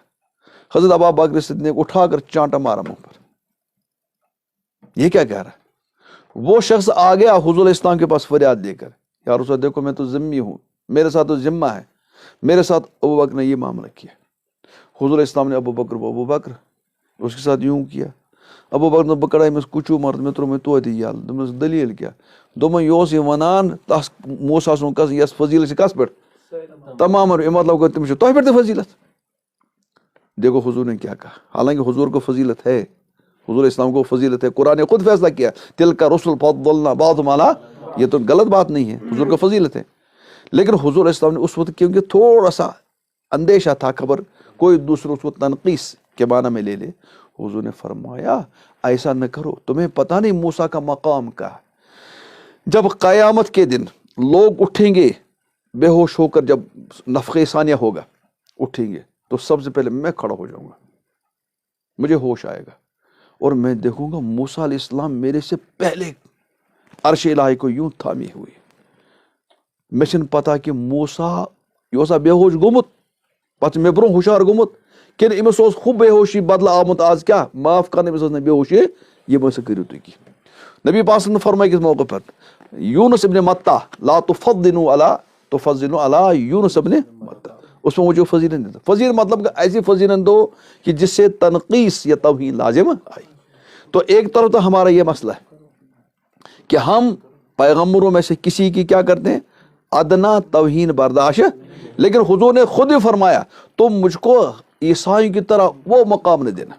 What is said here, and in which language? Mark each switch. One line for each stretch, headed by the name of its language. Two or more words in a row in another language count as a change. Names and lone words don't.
Urdu: حضرت ابو بکر صدیق اٹھا کر چانٹا مارا منہ پر، یہ کیا کہہ رہا. وہ شخص آ گیا حضور اسلام کے پاس فریاد دے کر، یا رسول اللہ دیکھو میں تو ذمہ ہوں، میرے ساتھ تو ذمہ ہے، میرے ساتھ ابو بکر نے یہ معاملہ کیا. حضور اسلام نے ابو بکر اس کے ساتھ یوں کیا.
Kashmiri: ابو بکر بکڑا أمس کچو مرد میں ترٛوو مےٚ توتہِ یَلہٕ. دوٚپمَس دلیٖل کیٛاہ؟ دوٚپمَن یہِ اوس یہِ وَنان تَس موسیٰ سُنٛد قسم یۄس فضیلت چھِ کَس پٮ۪ٹھ؟ تمام. اَمہِ مطلب گوٚو تٔمِس چھِ تۄہہِ پٮ۪ٹھ تہِ فضیلت.
Urdu: دیکھو حضور نے کیا کہا، حالانکہ حضور کو فضیلت ہے، حضور اسلام کو فضیلت ہے. قرآن نے خود فیصلہ کیا
Arabic: تلک رسل فضلنا بعضهم علی،
Urdu: یہ تو غلط بات نہیں ہے، حضور کو فضیلت ہے. لیکن حضور اسلام نے اس وقت کیونکہ تھوڑا سا اندیشہ تھا، خبر کوئی دوسروں اس کو تنقیص کے معنی میں لے لے، حضور نے فرمایا ایسا نہ کرو، تمہیں پتہ نہیں موسیٰ کا مقام کا. جب قیامت کے دن لوگ اٹھیں گے بے ہوش ہو کر، جب نفخہ ثانیہ ہوگا اٹھیں گے، تو سب سے پہلے میں کھڑا ہو جاؤں گا، مجھے ہوش آئے گا اور میں دیکھوں گا موسیٰ
Arabic: علیہ السلام
Urdu: میرے سے پہلے عرش الہی کو یوں تھامی ہوئی.
Kashmiri: مےٚ چھنہٕ پتہ کہ موسیٰ یہ اوسا بے ہوش گوٚمُت، پتہٕ مےٚ برونٛہہ ہُشار گوٚمُت، کِنہٕ أمِس اوس ہُہ بے ہوشی بدلہٕ آمُت آز کیٛاہ معاف کرنہٕ، أمِس ٲس نہٕ بے ہوشی، یہِ مہٕ سا کٔرِو تُہۍ کینٛہہ.
Urdu: نبی پاک
Arabic: صلی اللہ علیہ وسلم
Urdu: نے فرمایا کس موقع پر، یونس ابن متہ
Arabic: لا تفضلوا علی یونس ابن متہ،
Urdu: اس میں وہ جو فضیلت دیتا، فضیلت مطلب کہ ایسی فضیلت دو کہ جس سے تنقیص یا توہین لازم آئی۔ تو ایک طرف تو ہمارا یہ مسئلہ ہے کہ ہم پیغمبروں میں سے کسی کی کیا کرتے ہیں، ادنا توہین برداشت، لیکن حضور نے خود ہی فرمایا تم مجھ کو عیسائیوں کی طرح وہ مقام نہیں دینا۔